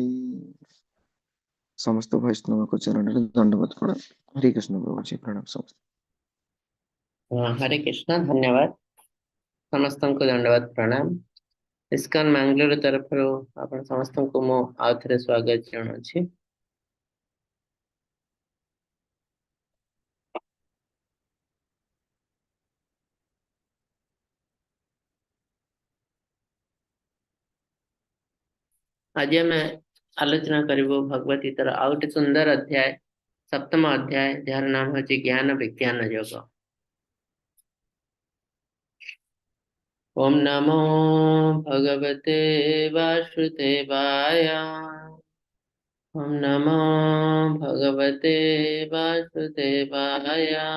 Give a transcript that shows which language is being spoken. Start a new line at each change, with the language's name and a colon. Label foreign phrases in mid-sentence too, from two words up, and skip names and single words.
Hindi: समस्त वैष्णव को चरण दंडवत प्रणाम। हरे कृष्ण प्रभु जी प्रणाम समस्त। हरे कृष्ण धन्यवाद समस्त को दंडवत प्रणाम।
Odia: ଇସ୍କନ ମଙ୍ଗଲୋର ତରଫ ଆପଣ ସମସ୍ତ କୋ ମୋ ଆଉଥରେ ସ୍ୱାଗତ ଜଣାଉଛି। ଆଜ ଆମ ଆଲୋଚନା କରିବୋ ଭଗବତ ଗୀତାର ଆଉ ଗୋଟେ ସୁନ୍ଦର ଅଧ୍ୟାୟ ସପ୍ତମ ଅଧ୍ୟାୟ ଯାର ନାମ ହୋଛି ଜ୍ଞାନ ବିଜ୍ଞାନ ଯୋଗ।
Sanskrit: ओम नमो भगवते वासुदेवाय। ओम नमो भगवते वासुदेवाय।